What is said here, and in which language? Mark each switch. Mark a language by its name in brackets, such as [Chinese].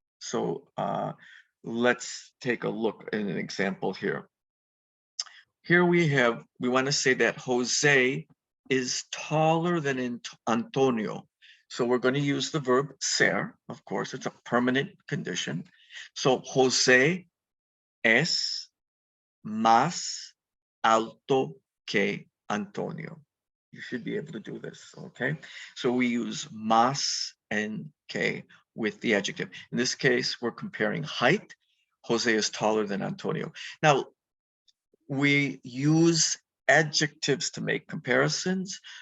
[English] So let's take a look at an example here. Here we want to say that Jose is taller than Antonio. So we're going to use the verb ser, of course, it's a permanent condition. [Spanish] So Jose es más alto que Antonio. [English] You should be able to do this, okay? So we use más and que with the adjective. In this case, we're comparing height. Jose is taller than Antonio. Now, we use adjectives to make comparisons.